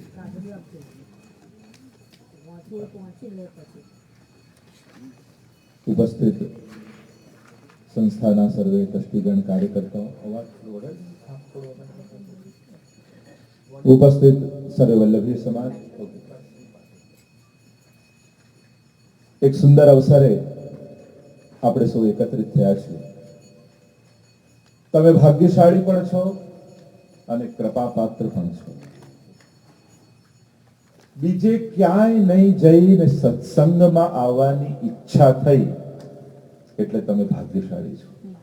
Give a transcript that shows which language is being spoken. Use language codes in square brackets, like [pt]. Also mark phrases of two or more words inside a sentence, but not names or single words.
[gu] ઉપસ્થિત સંસ્થાના સર્વે ટ્રસ્ટીગણ કાર્યકર્તાઓ ઉપસ્થિત સર્વ વલ્લભી સમાજ એક સુંદર અવસરે આપણે સૌ એકત્રિત થયા છીએ તમે ભાગ્યશાળી પણ છો અને કૃપાપાત્ર પણ છો બીજે ક્યાંય નહીં જઈને સત્સંગમાં આવવાની ઈચ્છા થઈ એટલે તમે ભાગ્યશાળી છો